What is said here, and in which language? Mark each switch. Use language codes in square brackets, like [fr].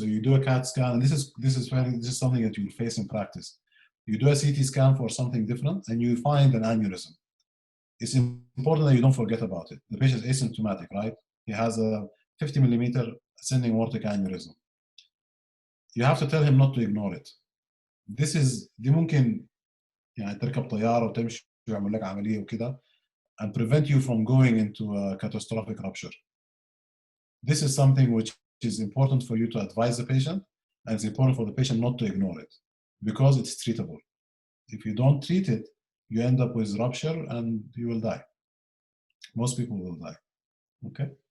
[en] So you do a CAT scan, and this is something that you face in practice. You do a CT scan for something different, and you find an aneurysm. It's important that you don't forget about it. The patient is asymptomatic, right? He has a 50 millimeter ascending aortic aneurysm. You have to tell him not to ignore it. [ar] دي ممكن يعني تركب طيارة وتمشي ويعمل لك عملية وكده [en] and prevent you from going into a catastrophic rupture. This is something which is important for you to advise the patient, and it's important for the patient not to ignore it because it's treatable. If you don't treat it, you end up with rupture and you will die. Most people will die. Okay.